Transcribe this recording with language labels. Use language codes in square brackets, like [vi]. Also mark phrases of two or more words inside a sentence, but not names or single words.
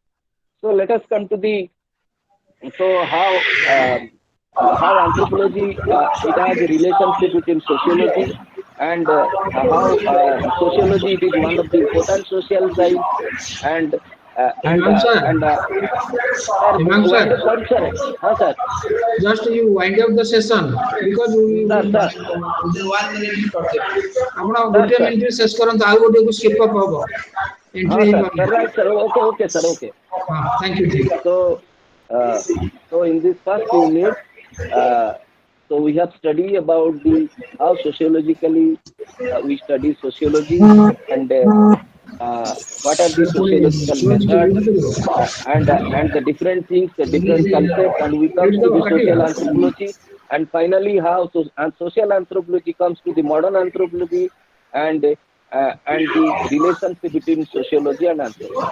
[en] So let us come to the so how anthropology it has a relationship between sociology and sociology it is one of the important social science and Hemang sir, sir Hemang wind sir, up sorry sir huh, sir just you wind up the session because we sir sir one minute ଆପଣ sir [or] ଗୋଟିଏ [en] sir [or] ମିନିଟ୍ ଶେଷ କରନ୍ତୁ ଆଉ ଗୋଟିଏକୁ [en] skip up [or] ହବ ଏଣ୍ଟ୍ରି [en] huh, sir [or] ହେଇପାରୁନି [en] right sir okay sir okay ହଁ thank you thank so uh, so in this first unit uh, so we have studied about the how sociologically we study sociology and what are the sociological methods and the different things, the different concepts, and we comes to the social anthropology, and finally how and social anthropology comes to the modern anthropology and the relationship between sociology and anthropology.